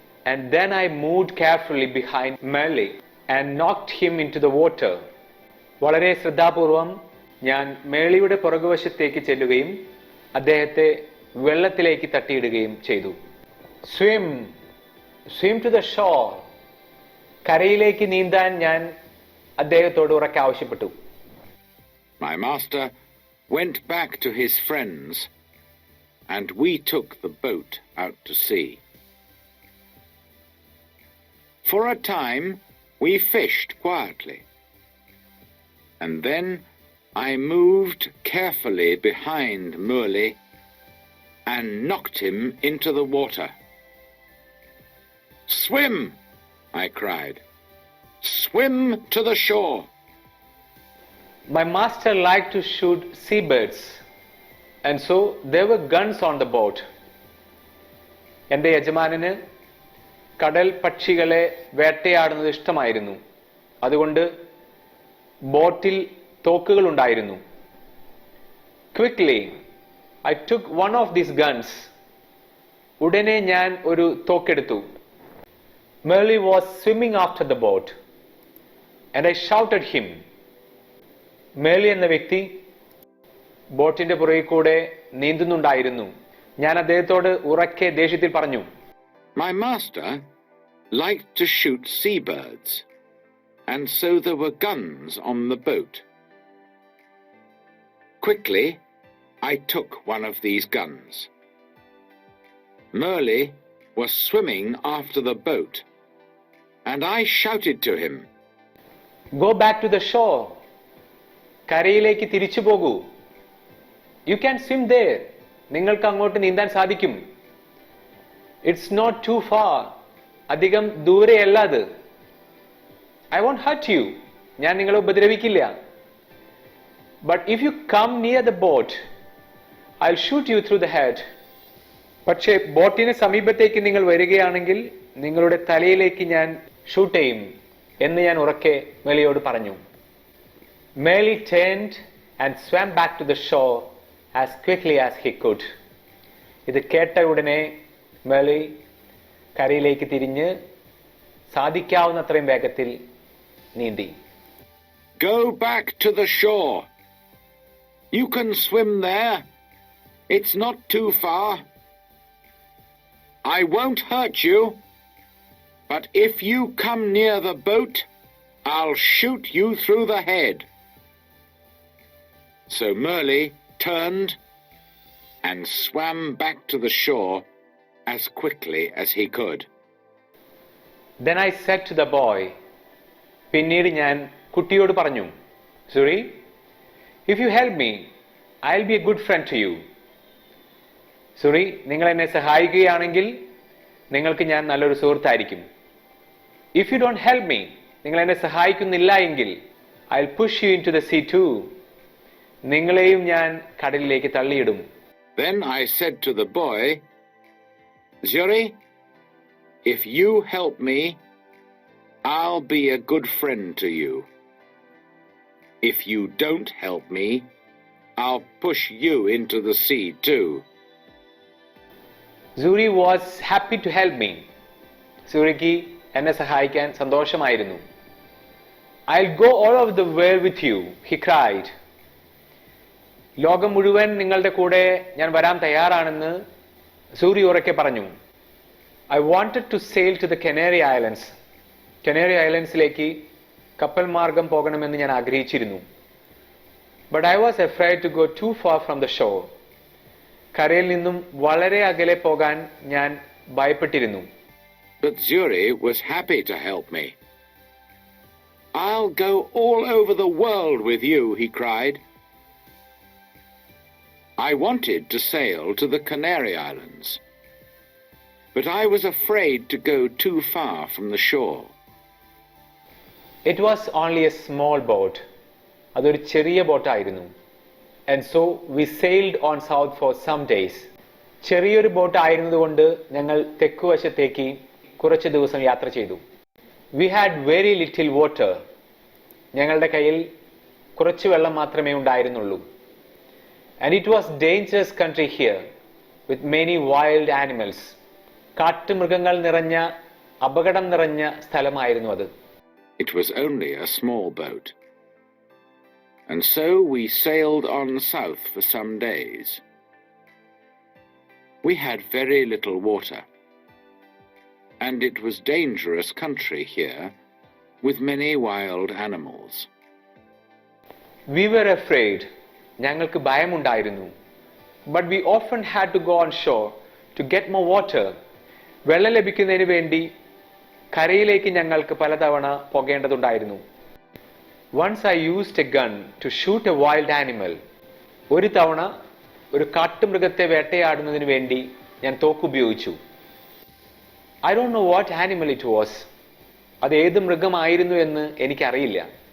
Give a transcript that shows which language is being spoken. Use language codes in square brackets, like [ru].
[en] And then I moved carefully behind Merle and knocked him into the water. [ml] വളരെ ശ്രദ്ധാപൂർവം ഞാൻ മേളിയുടെ പുറകുവശത്തേക്ക് ചെല്ലുകയും അദ്ദേഹത്തെ വെള്ളത്തിലേക്ക് തട്ടിയിടുകയും ചെയ്തു. [en] Swim, swim to the shore. [ml] കരയിലേക്ക് നീന്താൻ ഞാൻ അദ്ദേഹത്തോട് ഉറക്കെ ആവശ്യപ്പെട്ടു. [en] My master went back to his friends and we took the boat out to sea. For a time, we fished quietly. And then I moved carefully behind Murli and knocked him into the water. "Swim!" I cried. "Swim to the shore!" My master liked to shoot seabirds, and so there were guns on the boat. [ml] എൻ്റെ യജമാനന് കടൽ പക്ഷികളെ വേട്ടയാടുന്നത് ഇഷ്ടമായിരുന്നു. അതുകൊണ്ട് ബോട്ടിൽ തോക്കുകൾ ഉണ്ടായിരുന്നു. [en] Quickly, I took one of these guns. [ml] ഉടനെ ഞാൻ ഒരു തോക്കെടുത്തു. [en] Merle was swimming after the boat, and I shouted him. [ml] മേളി എന്ന വ്യക്തി ബോട്ടിന്റെ പുറകിൽ കൂടെ നീന്തുന്നുണ്ടായിരുന്നു. ഞാൻ അദ്ദേഹത്തോട് ഉറക്കെ ദേഷ്യത്തിൽ പറഞ്ഞു, [en] My master liked to shoot seabirds, and so there were guns on the boat. Quickly, I took one of these guns. Merle was swimming after the boat, and I shouted to him, Go back to the shore. [ml] കരയിലേക്ക് തിരിച്ചു പോകൂ. [en] You can swim there. [ml] നിങ്ങൾക്ക് അങ്ങോട്ട് നീന്താൻ സാധിക്കും. [en] It's not too far. [ml] അധികം ദൂരെയല്ല അത്. [en] I won't hurt you. [ml] ഞാൻ നിങ്ങളെ ഉപദ്രവിക്കില്ല. [en] But if you come near the boat, I'll shoot you through the head. [ml] പക്ഷേ ബോട്ടിന് സമീപത്തേക്ക് നിങ്ങൾ വരികയാണെങ്കിൽ നിങ്ങളുടെ തലയിലേക്ക് ഞാൻ ഷൂട്ട് ചെയ്യും എന്ന് ഞാൻ ഉറക്കെ മേളിയോട് പറഞ്ഞു. [en] Merle turned and swam back to the shore as quickly as he could. [ml] ഇത് കേട്ട ഉടനെ മേളി കരയിലേക്ക് തിരിഞ്ഞ് സാധിക്കാവുന്നത്രയും വേഗത്തിൽ നീന്തി. [en] Go back to the shore. You can swim there. It's not too far. I won't hurt you, but if you come near the boat, I'll shoot you through the head. So Merle turned and swam back to the shore as quickly as he could. Then I said to the boy, [ml] പിന്നീട് ഞാൻ കുട്ടിയോട് പറഞ്ഞു, [en] Suri, if you help me, I'll be a good friend to you. [ml] Suri, നിങ്ങൾ എന്നെ സഹായിക്കുകയാണെങ്കിൽ നിങ്ങൾക്ക് ഞാൻ നല്ലൊരു സുഹൃത്തായിരിക്കും. [en] If you don't help me, [ml] നിങ്ങൾ എന്നെ സഹായിക്കുന്നില്ല എങ്കിൽ [en] I'll push you into the sea too. [ml] നിങ്ങളെയും ഞാൻ കടലിലേക്ക് തള്ളിയിടും. [en] Then I said to the boy, Zuri, if you help me, I'll be a good friend to you. If you don't help me, I'll push you into the sea too. Zuri was happy to help me. [ml] Zuriക്ക് എന്നെ സഹായിക്കാൻ സന്തോഷമായിരുന്നു. [en] I'll go all over the world with you, he cried. [ml] ലോകം മുഴുവൻ നിങ്ങളുടെ കൂടെ ഞാൻ വരാൻ തയ്യാറാണെന്ന് സൂരി ഉറക്കെ പറഞ്ഞു. [en] I wanted to sail to the Canary Islands. [ml] Canary ഐലൻഡ്സിലേക്ക് കപ്പൽ മാർഗം പോകണമെന്ന് ഞാൻ ആഗ്രഹിച്ചിരുന്നു. [en] But I was afraid to go too far from the shore. [ml] കരയിൽ നിന്നും വളരെ അകലെ പോകാൻ ഞാൻ ഭയപ്പെട്ടിരുന്നു. [en] But Zuri was happy to help me. I'll go all over the world with you, he cried. I wanted to sail to the Canary Islands, but I was afraid to go too far from the shore. It was only a small boat. [ml] അതൊരു ചെറിയ ബോട്ടായിരുന്നു. [en] And so we sailed on south for some days. [ml] ചെറിയൊരു boat ആയിരുന്നതുകൊണ്ട് ഞങ്ങൾ തെക്കുവശത്തേക്ക് കുറച്ച് ദിവസം യാത്ര ചെയ്തു. [en] We had very little water. [ml] ഞങ്ങളുടെ കയ്യിൽ കുറച്ച് വെള്ളം മാത്രമേ ഉണ്ടായിരുന്നുള്ളൂ. [en] And it was dangerous country here with many wild animals. [ml] കാട്ടുമൃഗങ്ങൾ നിറഞ്ഞ അപകടം നിറഞ്ഞ സ്ഥലമായിരുന്നു അത്. [en] It was only a small boat. And so we sailed on south for some days. We had very little water, and it was dangerous country here with many wild animals. We were afraid. [ml] ഞങ്ങൾക്ക് ഭയമുണ്ടായിരുന്നു. [en] But we often had to go on shore to get more water. [ml] വെള്ളം ലഭിക്കുന്നതിന് വേണ്ടി കരയിലേക്ക് ഞങ്ങൾക്ക് പലതവണ പോകേണ്ടതുണ്ടായിരുന്നു. [en] Once I used a gun to shoot a wild animal. [ml] ഒരു തവണ ഒരു കാട്ടുമൃഗത്തെ വേട്ടയാടുന്നതിന് വേണ്ടി ഞാൻ തോക്കുപയോഗിച്ചു. [en] I don't know what animal it was. [ml] അത് ഏത് മൃഗമായിരുന്നു എന്ന് എനിക്കറിയില്ല.